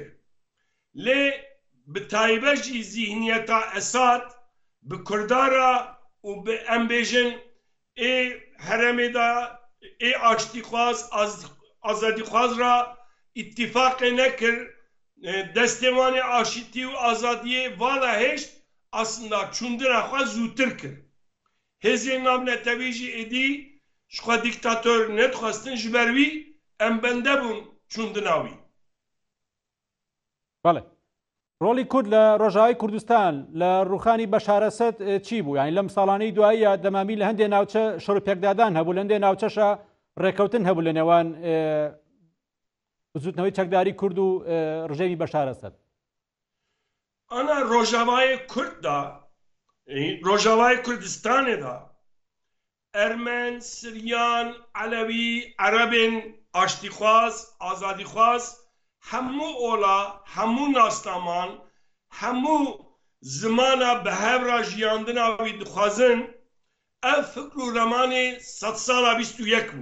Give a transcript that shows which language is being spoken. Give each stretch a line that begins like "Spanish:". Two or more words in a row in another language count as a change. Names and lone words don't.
Kurdish: Lê bi taybet jî zihniyeta Esad bi Kurdara û bi em bêjin ê heremê da ê aştîxwaz azadîxwaz ra îtîfaqê nekir, destê wanê aşîtî û azadiyê vala hêşt aslında çundina xwe zûtir kir. Hêzên navnetewî jî êdî ji xwe dîktatör nedixwestin ji ber wî em bende bûn çundina wî.
Central Kurdish: بەڵێ ڕۆڵی کورد لە ڕۆژاوای کوردستان لە ڕوخانی بەشار ئەسەد چی بوو؟ یعنی لەم ساڵانەی دواییە دەمامی لە هەندێک ناوچە شەڕوپێکدادان هەبوو، لە هەندێک ناوچەشە ڕێکەوتن هەبوو لە نێوان وجودنەوەی چەکداری کورد و ڕژەمی بەشار ئەسەد.
Kurdish: Ana Rojavayê Kurd da Rojavayê Kurdistanê da Ermen, Siryan, Alevî, Erebên aştîxwaz, azadîxwaz hemû ola, hemû naslaman, hemû zimana bihevra jiyandina wî dixwazin ev fikr û remanê 100 sala 21 bû.